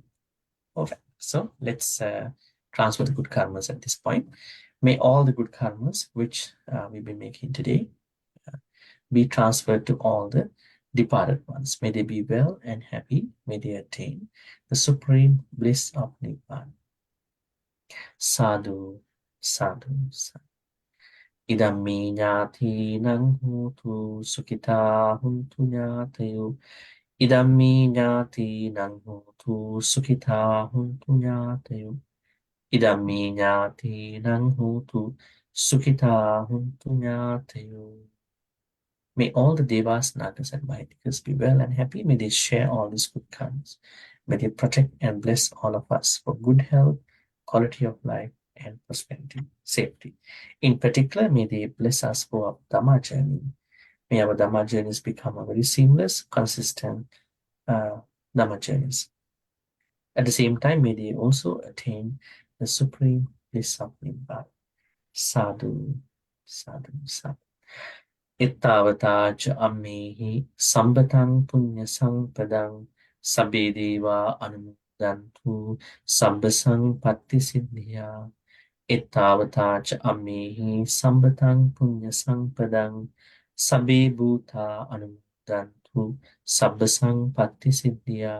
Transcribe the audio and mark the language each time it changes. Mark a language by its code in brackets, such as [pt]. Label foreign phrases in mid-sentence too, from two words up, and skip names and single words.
[en] Okay, so let's transfer the good karmas at this point. May all the good karmas which we've been making today be transferred to all the departed ones. May they be well and happy. May they attain the supreme bliss of Nibbana. [pi] Sadhu, sadhu, sadhu. Idammi ñātīnaṁ hotu sukhitā huntu ñātayo. Idammi ñātīnaṁ hotu sukhitā huntu ñātayo. Idammi ñātīnaṁ hotu sukhitā huntu ñātayo. [en] May all the devas, nagas, and Mahitikas be well and happy. May they share all these good karmas. May they protect and bless all of us for good health, quality of life, and prosperity, safety. In particular, may they bless us for our Dhamma journey. May our Dhamma journeys become a very seamless, consistent Dhamma journeys. At the same time, may they also attain the supreme bliss of Nibbana. [pi] Sadhu, sadhu, sadhu. Ittavata cha ammehi sambataṃ punya sampadaṃ sabbe deva anumodantu sabbasaṃ patti siddhya. Ittavata cha ammehi sambataṃ punya sampadaṃ sabbe bhuta anumodantu sabbasaṃ patti siddhya.